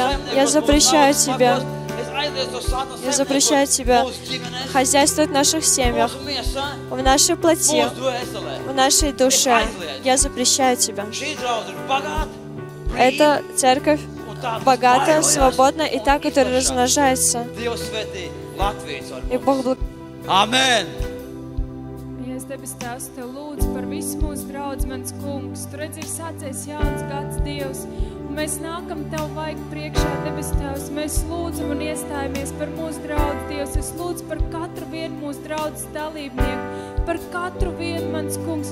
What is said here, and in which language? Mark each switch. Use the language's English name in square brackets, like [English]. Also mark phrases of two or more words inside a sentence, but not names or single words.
[Russian] Я запрещаю Тебе хозяйствовать в наших семьях, в нашей плоти, в нашей душе. Я запрещаю Тебя. Это церковь богатая, свободная и та, которая размножается. И Бог благословит. [Latvian] Amen. Debes Tēvs, Tev lūdzu par visu mūsu draudz, mans kungs. Tu redzi, ir sācies jauns gads, Dievs, un mēs nākam Tev vajag priekšā, debes Tēvs. Mēs lūdzam un iestājamies par mūsu draudz, Dievs. Es lūdzu par katru vienu mūsu draudzes dalībnieku, par katru vienu, mans kungs.